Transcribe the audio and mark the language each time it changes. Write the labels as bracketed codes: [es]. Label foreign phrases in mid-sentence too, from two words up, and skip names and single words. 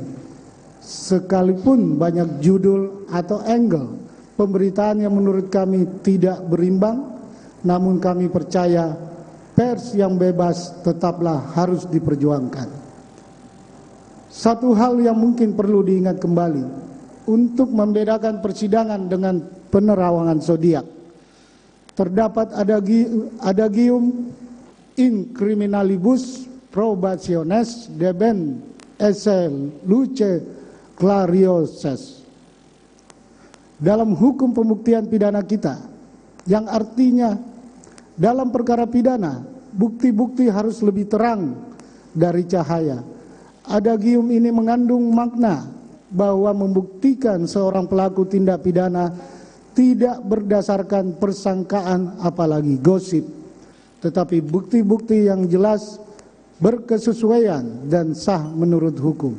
[id] Sekalipun banyak judul atau angle pemberitaan yang menurut kami tidak berimbang, namun kami percaya pers yang bebas tetaplah harus diperjuangkan. Satu hal yang mungkin perlu diingat kembali untuk membedakan persidangan dengan penerawangan zodiak, terdapat adagium [la] in criminalibus probationes debent esse luce clarioses [id] dalam hukum pembuktian pidana kita, yang artinya dalam perkara pidana bukti-bukti harus lebih terang dari cahaya. Adagium ini mengandung makna bahwa membuktikan seorang pelaku tindak pidana tidak berdasarkan persangkaan apalagi gosip, tetapi bukti-bukti yang jelas, berkesesuaian dan sah menurut hukum.